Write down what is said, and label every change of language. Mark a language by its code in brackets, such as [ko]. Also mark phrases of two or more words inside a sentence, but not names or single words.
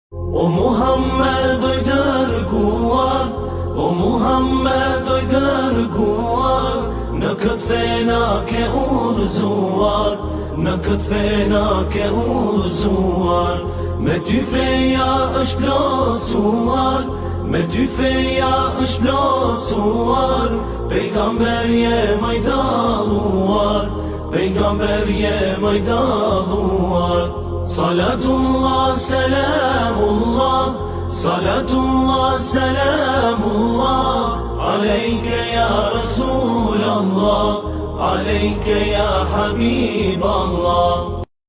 [sq] O Muhammed oj dërguar, o Muhammed oj dërguar, në këtë fena ke udhëzuar, në këtë fena ke udhëzuar. Me ty feja është plosuar, me ty feja është plosuar. Pejgamber je më i dalluar, pejgamber je më i dalluar. [ar] صلاة الله، سلام الله، صلاة الله، سلام الله، عليك يا رسول الله، عليك يا حبيب الله.